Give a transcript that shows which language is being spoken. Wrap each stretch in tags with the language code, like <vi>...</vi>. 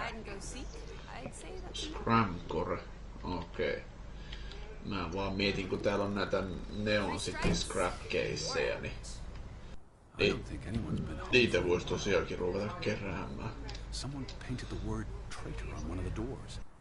<en>hide and go seek, I'd say that's enough.</en> <fi>Scramcore, okei. Mä vaan mietin, kun täällä on näitä Neon City scrap caseja, niin</fi> <en>I don't think anyone's been home.</en> <fi>niitä voisi tosiaankin ruveta keräämään.</fi> <en>Someone painted the word traitor on one of the doors.</en>